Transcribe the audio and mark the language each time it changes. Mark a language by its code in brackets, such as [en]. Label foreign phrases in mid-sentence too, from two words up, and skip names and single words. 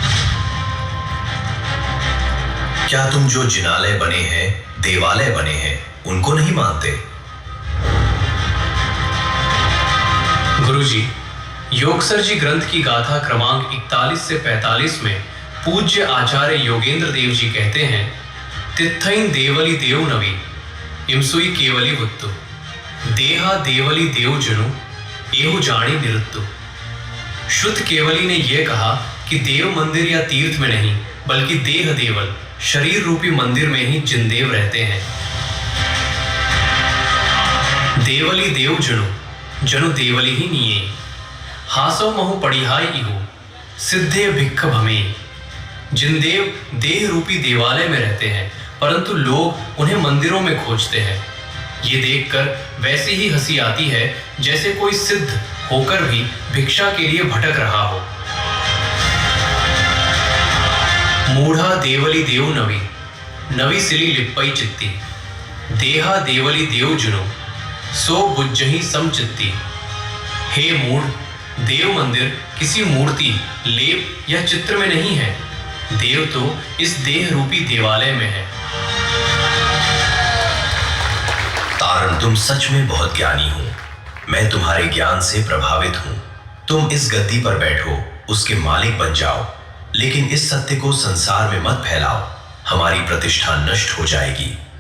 [hi] क्या तुम जो जिनालय बने हैं, देवालय बने हैं, उनको नहीं मानते? गुरुजी, योगसर जी ग्रंथ की गाथा क्रमांक 41 से 45 में पूज्य आचार्य योगेंद्र देव जी कहते हैं, [pra] तित्थैन देवली देव नवी इमसुई केवली वुत्तु देहा देवली देव जनु एहु जानी निरुत्तु। [hi] शुद्ध केवली ने यह कहा कि देव मंदिर या तीर्थ में नहीं बल्कि देह देवल शरीर रूपी मंदिर में ही जिनदेव रहते हैं। [pra] देवली देव जनु जनु देवली ही निये हासो महु पड़िहाई इहु सिद्धे भिक्ख भमे। [hi] जिनदेव देह रूपी देवालय में रहते हैं परंतु लोग उन्हें मंदिरों में खोजते हैं। ये देखकर वैसी ही हंसी आती है जैसे कोई सिद्ध होकर भी भिक्षा के लिए भटक रहा हो। [pra] मूढ़ा देवली देव नवी नवी सिली लिप्पई चित्ती देहा देवली देव जुनो सो बुज्जही समचित्ती। [hi] हे मूढ़, देव मंदिर किसी मूर्ति लेप या चित्र में नहीं है, देव तो इस देह रूपी देवालय में है। तारण, तुम सच में बहुत ज्ञानी हो। मैं तुम्हारे ज्ञान से प्रभावित हूं। तुम इस गद्दी पर बैठो, उसके मालिक बन जाओ, लेकिन इस सत्य को संसार में मत फैलाओ, हमारी प्रतिष्ठा नष्ट हो जाएगी।